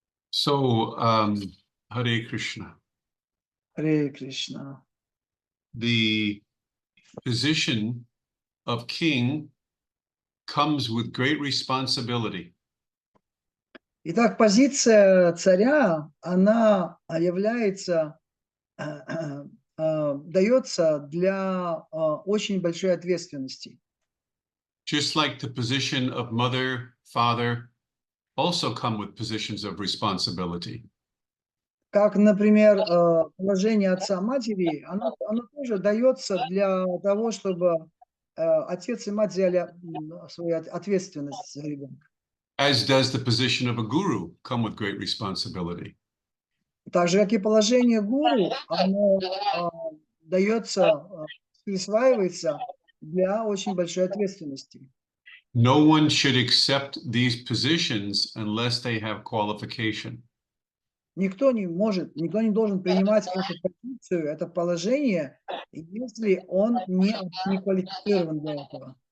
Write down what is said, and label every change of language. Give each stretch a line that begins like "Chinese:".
English: So, Hare Krishna. Hare Krishna. The position of king comes with great responsibility.
Russian: Итак, позиция царя, она является, дается для очень большой ответственности.
English: Just like the position of mother, father also come with positions of responsibility.
Russian: Как, например, положение отца-матери, оно тоже дается для того, чтобы отец и мать взяли свою ответственность за ребенка.
English: As does the position of a guru come with great responsibility.
Russian: Так же, как и положение гуру, оно дается, присваивается для очень большой ответственности.
English: No one should accept these positions unless they have qualification.
Russian: Никто не должен принимать эту позицию, это положение, если он не квалифицирован для этого.